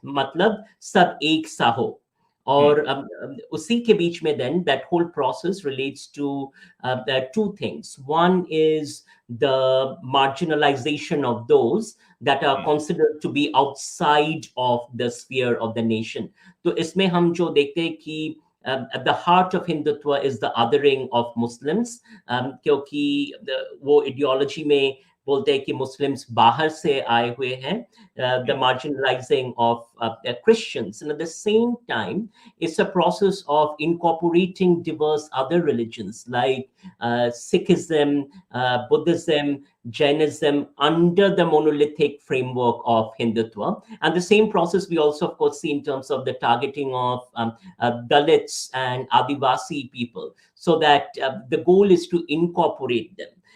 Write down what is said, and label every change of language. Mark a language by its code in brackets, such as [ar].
[hi] मतलब सब एक सा हो. और उसी के बीच में [en] then that whole process relates to two things. One is the marginalization of those that are considered to be outside of the sphere of the nation. [hi] तो इसमें हम जो देखते हैं कि [en] at the heart of Hindutva is the othering of Muslims, [hi] क्योंकि वो ideology में बोलते हैं कि Muslims बाहर से आए हुए हैं, [en] the marginalizing of Christians. And at the same time, it's a process of incorporating diverse other religions like Sikhism, Buddhism, Jainism under the monolithic framework of Hindutva. And the same process we also, of course, see in terms of the targeting of Dalits and Adivasi people, so that the goal is to incorporate them.